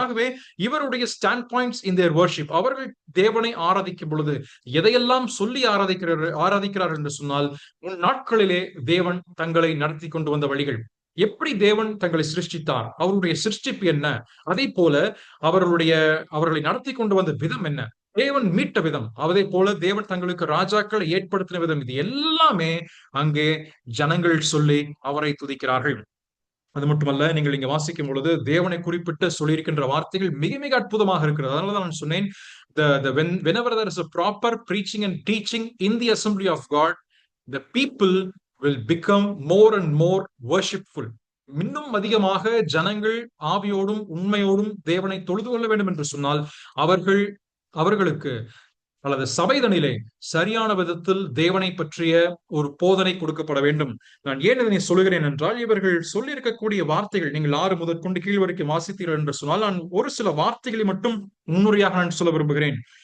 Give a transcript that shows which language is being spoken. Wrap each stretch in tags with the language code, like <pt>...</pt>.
<ta>ஆகவே இவருடைய</ta> <en>stand points in their worship,</en> <ta>அவர்கள் தேவனை ஆராதிக்கும் பொழுது எதையெல்லாம் சொல்லி ஆராதிக்கிறார்கள் என்று சொன்னால், முன் நாட்களிலே தேவன் தங்களை நடத்தி கொண்டு வந்த வழிகள், எப்படி தேவன் தங்களை சிருஷ்டித்தார், அவருடைய சிருஷ்டிப்பு என்ன, அதே போல அவர்களை நடத்தி கொண்டு வந்த விதம் என்ன, தேவன் மீட்ட விதம், அதே போல தேவன் தங்களுக்கு ராஜாக்களை ஏற்படுத்தின விதம், இது எல்லாமே அங்கே ஜனங்கள் சொல்லி அவரை துதிக்கிறார்கள். அது மட்டுமல்ல, நீங்கள் இங்க வாசிக்கும் பொழுது தேவனை குறிப்பிட்டு சொல்லியிருக்கின்ற வார்த்தைகள் மிக மிக அற்புதமாக இருக்கிறது. அதனாலதான் நான் சொன்னேன்,</ta> <en>whenever there is a proper preaching and teaching in the assembly of God, the people will become more and more worshipful.</en> <ta>இன்னும் அதிகமாக ஜனங்கள் ஆவியோடும் உண்மையோடும் தேவனை தொழுது கொள்ள வேண்டும் என்று சொன்னால் அவர்களுக்கு அல்லது சபைதனிலே சரியான விதத்தில் தேவனை பற்றிய ஒரு போதனை கொடுக்கப்பட வேண்டும். நான் ஏன் இதனை சொல்லுகிறேன் என்றால், இவர்கள் சொல்லியிருக்கக்கூடிய வார்த்தைகள் நீங்கள் 6 முதற்கொண்டு கீழ் வரைக்கும் வாசித்தீர்கள் என்று சொன்னால், நான் ஒரு சில வார்த்தைகளை மட்டும் முன்னுரையாக நான் சொல்ல விரும்புகிறேன்.</ta>